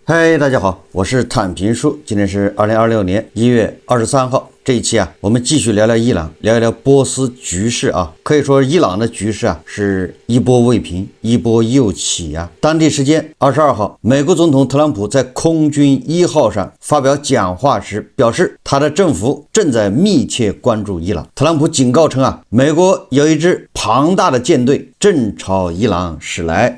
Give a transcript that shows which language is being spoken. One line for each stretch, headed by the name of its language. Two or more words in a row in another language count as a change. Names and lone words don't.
Chinese: 嗨，大家好，我是坦平叔，今天是2026年1月23号。這一期我們繼續聊聊伊朗，聊一聊波斯局勢啊。可以說，伊朗的局勢是一波未平，一波又起啊。當地時間22號，美國總統特朗普在空軍1號上發表講話時表示，他的政府正在密切關注伊朗。特朗普警告稱美國有一支龐大的艦隊正朝伊朗駛來。